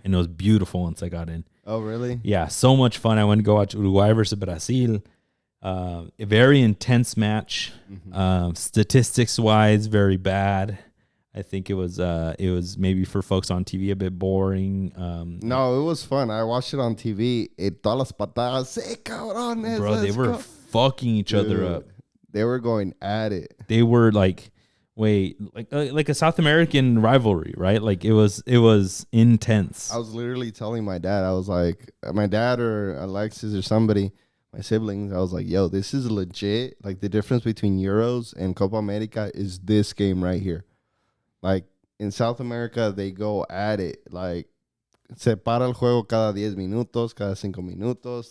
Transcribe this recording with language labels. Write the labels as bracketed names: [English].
[English] And it was beautiful once I got in. Oh, really? Yeah, so much fun. I went to go watch Uruguay versus Brazil. A very intense match. Statistics wise, very bad. I think it was maybe for folks on TV a bit boring. No, it was fun. I watched it on TV. [Spanish] Todas las patadas, cabrones. [English] Bro, they were fucking each other up. They were going at it. They were like a South American rivalry, right? Like it was intense. I was literally telling my dad, I was like, my dad or Alexis or somebody, my siblings, I was like, yo, this is legit. Like, the difference between Euros and Copa America is this game right here. Like, in South America, they go at it. Like, [Spanish] se para el juego cada 10 minutos, cada 5 minutos.